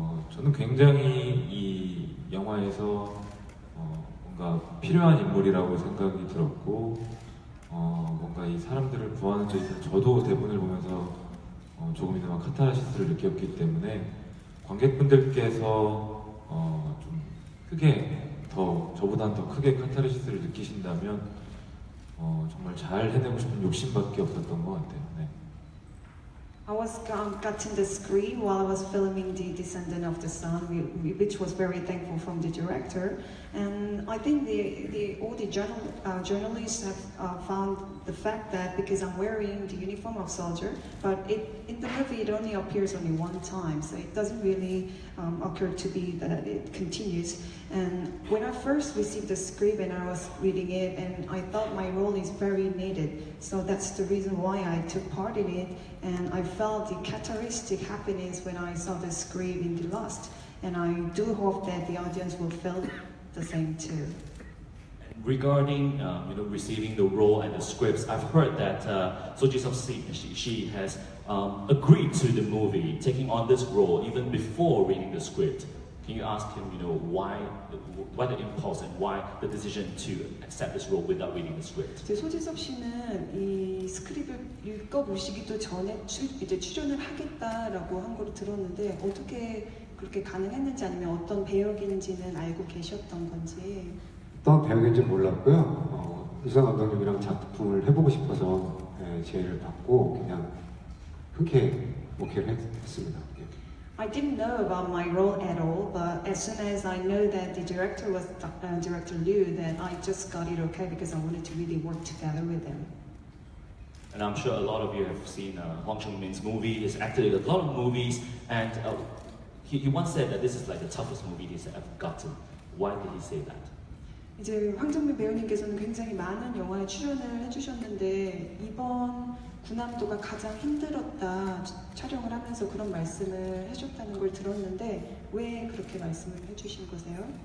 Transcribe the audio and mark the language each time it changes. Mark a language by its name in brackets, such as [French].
[Korean] 저는 굉장히 이 영화에서 뭔가 필요한 인물이라고 생각이 들었고 뭔가 이 사람들을 구하는 데 있어서 저도 대본을 보면서 조금이나마 카타르시스를 느꼈기 때문에 관객분들께서 좀 크게 저보다는 더 크게 카타르시스를 느끼신다면 정말 잘 해내고 싶은 욕심밖에 없었던 것 같아요. 네. [English] I was got in the screen while I was filming The Descendant of the Sun, which was very thankful from the director. And I think all the journalists have found the fact that because I'm wearing the uniform of soldier, but in the movie it only appears only one time, so it doesn't really occur to be that it continues. And when I first received the script and I was reading it, and I thought my role is very needed, so that's the reason why I took part in it. And I felt the cathartic happiness when I saw the script in the last. And I do hope that the audience will feel the same too. Regarding receiving the role and the scripts, I've heard that So Ji-sub she has agreed to the movie, taking on this role even before reading the script. Can you ask him, why the impulse and why the decision to accept this role without reading the script? [Korean] 이제 소지섭 씨는 이 스크립을 읽어보시기도 전에 이제 출연을 하겠다라고 한 걸 들었는데 어떻게 그렇게 가능했는지 아니면 어떤 배역인지는 알고 계셨던 건지. 어떤 배역인지 몰랐고요. 이수상 감독님이랑 작품을 해보고 싶어서 제의를 받고 그냥 흔쾌히 오케이를 했습니다. [English] I didn't know about my role at all, but as soon as I know that the director was Director Liu, then I just got it okay because I wanted to really work together with him. And I'm sure a lot of you have seen Hwang Chun-min's movie. He's acted in a lot of movies, and he once said that this is like the toughest movie he's ever gotten. Why did he say that? [Korean] 이제 황정민 배우님께서는 굉장히 많은 영화에 출연을 해주셨는데 이번 군함도가 가장 힘들었다 촬영을 하면서 그런 말씀을 해줬다는 걸 들었는데 왜 그렇게 말씀을 해주신 거세요?